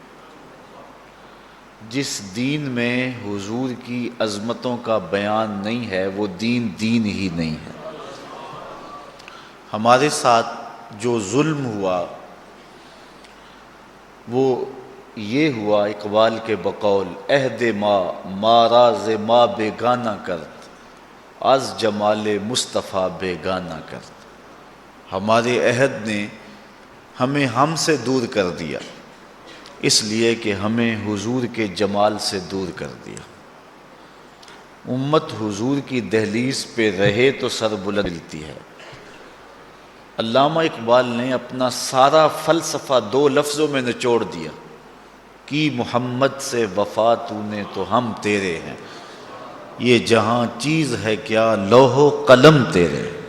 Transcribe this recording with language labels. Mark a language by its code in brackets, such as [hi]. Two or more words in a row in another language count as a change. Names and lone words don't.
[ur] جس دین میں حضور کی عظمتوں کا بیان نہیں ہے وہ دین ہی نہیں ہے۔ ہمارے ساتھ جو ظلم ہوا وہ یہ ہوا، اقبال کے بقول [fa] عہد ما راز ما بیگانہ کرد، از جمال مصطفیٰ بیگانہ کرد۔ [ur] ہمارے عہد نے ہمیں ہم سے دور کر دیا، اس لیے کہ ہمیں حضور کے جمال سے دور کر دیا۔ امت حضور کی دہلیز پہ رہے تو سر بلند ملتی ہے۔ علامہ اقبال نے اپنا سارا فلسفہ 2 لفظوں میں نچوڑ دیا کہ محمد سے وفا تو نے تو ہم تیرے ہیں، یہ جہاں چیز ہے کیا لوح و قلم تیرے۔